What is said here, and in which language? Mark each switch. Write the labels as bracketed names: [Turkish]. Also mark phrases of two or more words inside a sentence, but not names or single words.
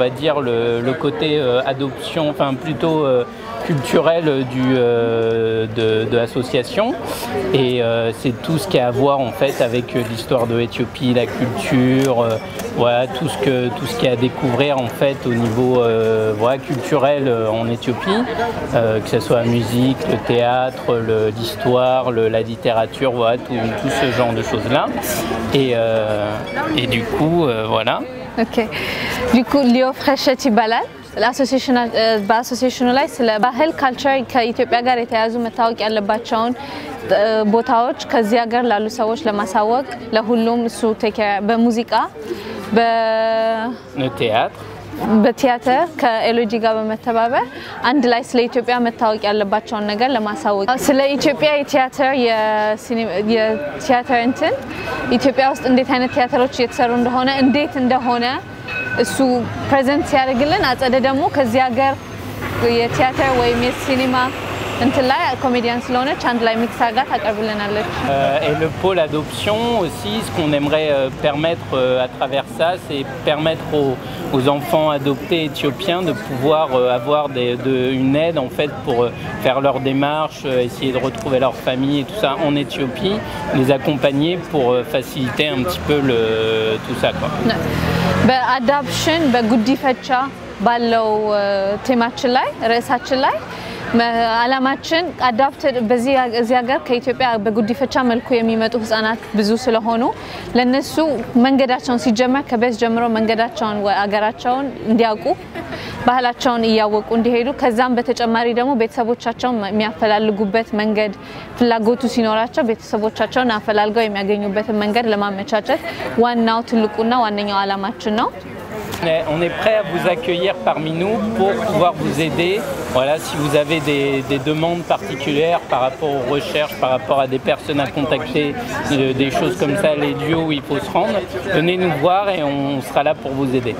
[French] va dire le côté adoption, enfin plutôt culturel de l'association et c'est tout ce qui a à voir en fait avec l'histoire de l'Éthiopie, la culture, voilà tout ce qu'il y a à découvrir en fait au niveau voilà, culturel en Éthiopie, que ce soit la musique, le théâtre, l'histoire, la littérature, voilà tout ce genre de choses là et du coup voilà. Ok. Du coup [Amharic] Léo Fréchette ይባላል። በአሶሲዬሽኑ ላይ ስለ ባህል ካልቸር ከኢትዮጵያ ጋር የተያዙ መታወቅ ያለባቸውን ቦታዎች ከዚህ ሀገር ላሉ ሰዎች ለማሳወቅ ለሁሉም እሱ በሙዚቃ በቲያትር ከኤሎጂ ጋር በመተባበር አንድ ላይ ስለ ኢትዮጵያ መታወቅ ያለባቸውን ነገር ለማሳወቅ ስለ ኢትዮጵያ የቲያትር እንትን ኢትዮጵያ ውስጥ እንዴት አይነት ቲያትሮች እየተሰሩ እንደሆነ እሱ ፕሬዘንት ሲያደርግልን አጸደ ደግሞ ከዚህ ሀገር የቲያትር ወይም የሲኒማ እንትን ላይ ኮሜዲያን ስለሆነች አንድ ላይ ሚክስ አድርጋ ታቀርብልናለች። [French] Et le pôle adoption aussi, ce qu'on aimerait permettre à travers ça, c'est permettre aux enfants adoptés éthiopiens de pouvoir avoir une aide en fait pour faire leurs démarches, essayer de retrouver leur famille et tout ça en Éthiopie, les accompagner pour faciliter un petit peu tout ça quoi. [Amharic] በአዳፕሽን በጉዲፈቻ ባለው ቴማችን ላይ ርዕሳችን ላይ አላማችን አዳፕትድ በዚህ ሀገር ከኢትዮጵያ በጉዲፈቻ መልኩ የሚመጡ ህፃናት ብዙ ስለሆኑ ለነሱ መንገዳቸውን ሲጀመር ከበስ ጀምሮ መንገዳቸውን አገራቸውን እንዲያውቁ ባህላቸውን እያወቁ እንዲሄዱ ከዛም በተጨማሪ ደግሞ ቤተሰቦቻቸውን የሚያፈላልጉበት መንገድ ፍላጎቱ ሲኖራቸው ቤተሰቦቻቸውን አፈላልገው የሚያገኙበት መንገድ ለማመቻቸት ዋናው ትልቁና ዋነኛው አላማችን ነው። [French] On est prêt à vous accueillir parmi nous pour pouvoir vous aider. Voilà, si vous avez des demandes particulières par rapport aux recherches, par rapport à des personnes à contacter, des choses comme ça, les lieux où il faut se rendre, venez nous voir et on sera là pour vous aider.